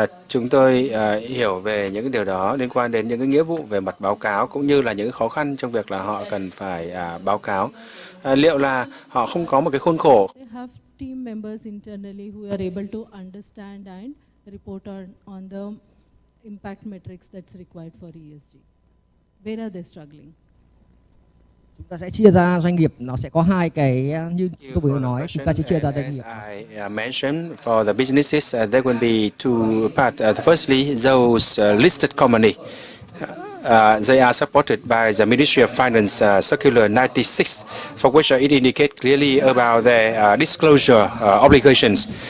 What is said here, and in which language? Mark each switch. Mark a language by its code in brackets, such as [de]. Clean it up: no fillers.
[vi] Chúng tôi hiểu về những điều đó liên quan đến những cái nghĩa vụ về mặt báo cáo cũng như là những khó khăn trong việc là họ cần phải báo cáo. Liệu là họ không có một cái khuôn khổ? [en] They have team members internally who are able to understand and report on the impact metrics that's required for ESG. Where are they struggling? [vi] Chúng ta sẽ chia ra doanh nghiệp, nó sẽ có hai cái như tôi vừa nói, chúng ta sẽ chia ra doanh nghiệp. [en] As I mentioned, for the businesses, there will be two parts. Firstly, those listed company. They are supported by the Ministry of Finance Circular 96, for which it indicates clearly about their disclosure obligations.